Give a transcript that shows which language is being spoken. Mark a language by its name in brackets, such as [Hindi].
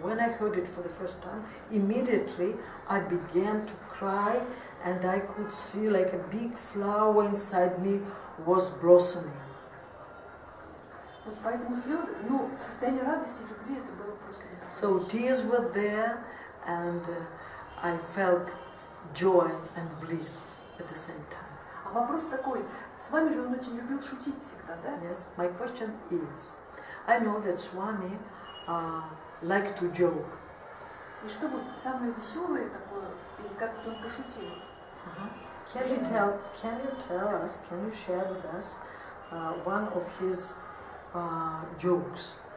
[English] When I heard it for the first time, immediately I began to cry and I could see like a big flower inside me was blossoming. [Russian] Вот поэтому слезы, ну, состояние радости и любви, это было просто [English] So [Russian] потрясающе. [English] tears were there and I felt joy and bliss at the same time. [Russian] А вопрос такой, с вами же он очень любил шутить всегда, да? [English] Yes, my question is, I know that Swami liked to joke. [Russian] И что вот самое веселое такое, или как-то он пошутил? [English] Can you tell us, can you share with us one of his jokes?